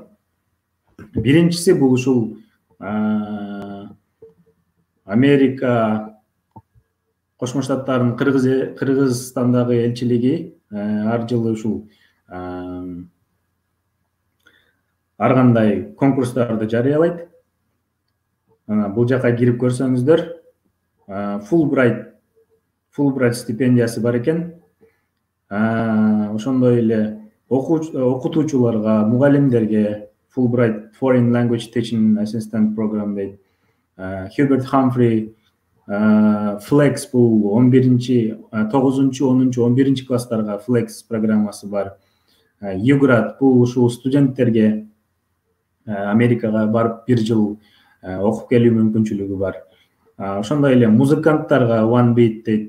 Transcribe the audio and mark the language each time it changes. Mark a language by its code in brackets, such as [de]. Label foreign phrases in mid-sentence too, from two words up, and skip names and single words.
[ky] Биринчиси бул ушул Америка Кошмо Штаттарынын Кыргызстандагы элчилиги ар жылы ушул ар кандай конкурстарды жарыялайт. Бул жака кирип көрсөңүздөр, Fulbright стипендиясы бар экен. Ошондой эле окутуучуларга, мугалимдерге Fulbright Foreign Language Teaching Assistant Program дейт. Hubert Humphrey Flex бул 11-9, 10, 11 класстарга Flex программасы бар. UGRAD бул ушул студенттерге Америкага барып бир жыл окуп келүү мүмкүнчүлүгү бар. Ошондой эле музыканттарга One Beat дейт.